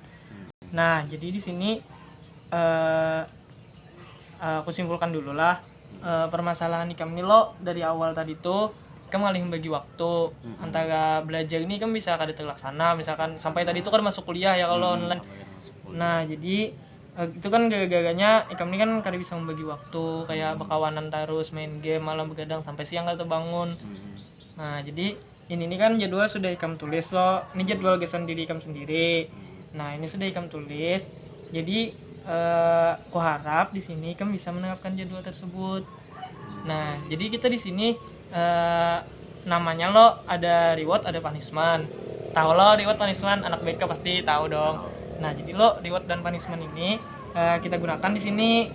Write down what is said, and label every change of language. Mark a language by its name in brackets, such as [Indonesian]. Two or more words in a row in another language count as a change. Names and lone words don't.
[Indonesian] Nah jadi di sini aku simpulkan dulu lah permasalahan ikam ini lo dari awal tadi tuh kamu alih membagi waktu antara belajar ini kan bisa kada terlaksana misalkan sampai tadi itu kan masuk kuliah ya kalau online. Nah jadi itu kan gara-garanya ikam ini kan kada bisa membagi waktu kayak berkawanan terus main game malam begadang sampai siang kada terbangun. Nah jadi ini kan jadwal sudah ikam tulis lo, ini jadwal gesan diri ikam sendiri. Nah ini sudah ikam tulis, jadi aku harap di sini kamu bisa menerapkan jadwal tersebut. Nah jadi kita di sini namanya lo ada reward ada punishment. Tahu lo [English] reward punishment, [Indonesian] anak BK pasti tahu dong. Nah jadi lo reward dan punishment ini kita gunakan di sini.